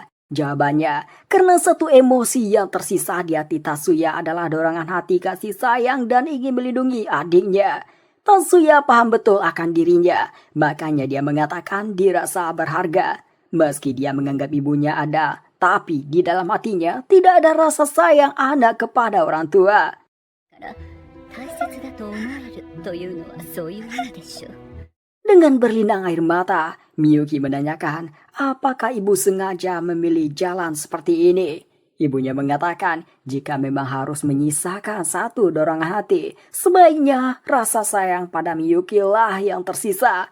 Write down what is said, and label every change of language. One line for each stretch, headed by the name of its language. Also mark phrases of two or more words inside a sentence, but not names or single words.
Indonesian: Jawabannya, karena satu emosi yang tersisa di hati Tatsuya adalah dorongan hati kasih sayang dan ingin melindungi adiknya. Tatsuya paham betul akan dirinya, makanya dia mengatakan dirasa berharga. Meski dia menganggap ibunya ada, tapi di dalam hatinya tidak ada rasa sayang anak kepada orang tua.
Japanese: 大切だと思えるというのはそういう意味でしょう。
Indonesian: Dengan berlinang air mata, Miyuki menanyakan apakah ibu sengaja memilih jalan seperti ini. Ibunya mengatakan jika memang harus menyisakan satu dorongan hati, sebaiknya rasa sayang pada Miyuki lah yang tersisa.